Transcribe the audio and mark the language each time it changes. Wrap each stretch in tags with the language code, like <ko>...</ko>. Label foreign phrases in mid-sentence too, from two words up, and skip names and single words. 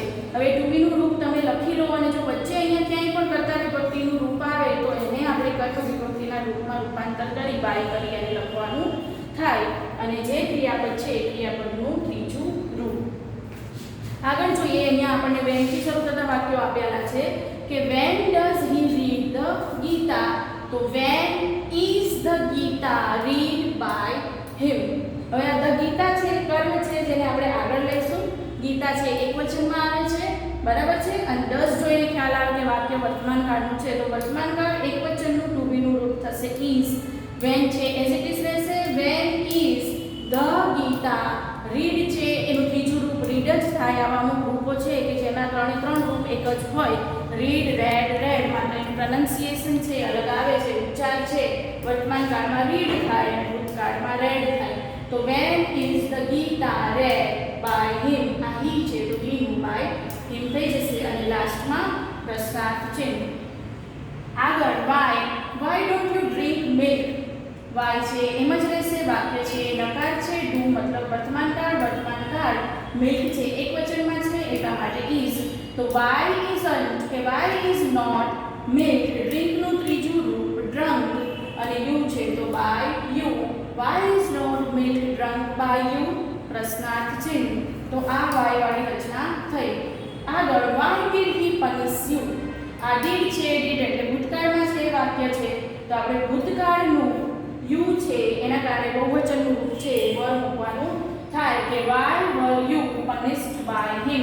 <gu>હવે</gu> <en>to be</en> <gu>નું રૂપ તમે લખી લો અને જો વચ્ચે અહીંયા ક્યાંય પણ કર્તા વિભક્તિનું રૂપ આવે તો એને આપણે કર્તા વિભક્તિના રૂપમાં રૂપાંતર કરી બાય કરી અને લખવાનું થાય અને જે ક્રિયાપદ છે એ ક્રિયાપદનું ત્રીજું રૂપ. આગળ જોઈએ, અહીંયા આપણને when થી શરૂ થતા વાક્યો આપેલા છે કે</gu> <en>when does he read the Gita. તો when is the Gita read by him.</en> <gu>હવે આ the Gita છે કર્મ છે જેને આપણે આગળ લઈશું. ગીતા છે એકવચનમાં આવે છે, બરાબર છે. અને does જોઈને ખ્યાલ આવે કે વાક્ય વર્તમાન કાળનું છે તો વર્તમાન કાળ એકવચનનું</gu> <en>to be</en> <gu>નું રૂપ થશે is. when છે</gu> <en>as it is</en> <gu>રહેશે.</gu> <en>when is the Gita read</en> <gu>છે એનું ત્રીજું રૂપ રીડ જ થાય. આવા અમુક રૂપો છે કે જેના ત્રણ રૂપ એક જ હોય.</gu> <en>read, read, read</en> <gu>માટે પ્રોનન્સિએશન છે અલગ આવે છે, ઉચ્ચાર છે વર્તમાન કાળમાં રીડ થાય અને ભૂતકાળમાં રેડ થાય.</gu> <en>તો when is the Gita read by him.</en> <gu>આ he છે તો he નું</gu> <en>by him</en> <gu>થઈ જશે અને લાસ્ટમાં પ્રશ્નાર્થ ચિહ્ન.</gu> <en>આગળ why don't you drink milk.</en> <gu>why છે એમ જ રહેશે. વાક્ય છે નકાર છે, ડુ મતલબ વર્તમાન કાળ, મિલ્ક છે એકવચનમાં છે એટલા માટે is.</gu> <en>તો why isn't કે why is not milk.</en> <gu>ડ્રિંક નું ત્રીજું રૂપ drunk અને you છે તો</gu> <en>by you. why is not by you</en> <gu>પ્રશ્નાર્થ ચિહ્ન. તો આ વાય વાળી રચના થઈ. આગળ</gu> <en>why did he punish you.</en> <gu>આ ડીડ છે, ડીડ એટલે ભૂતકાળમાં છે વાક્ય છે, તો આપણે ભૂતકાળનું યુ છે એના કારણે બહુવચનનું રૂપ છે વર મૂકવાનું થાય કે</gu> <en>why were you punished by him.</en>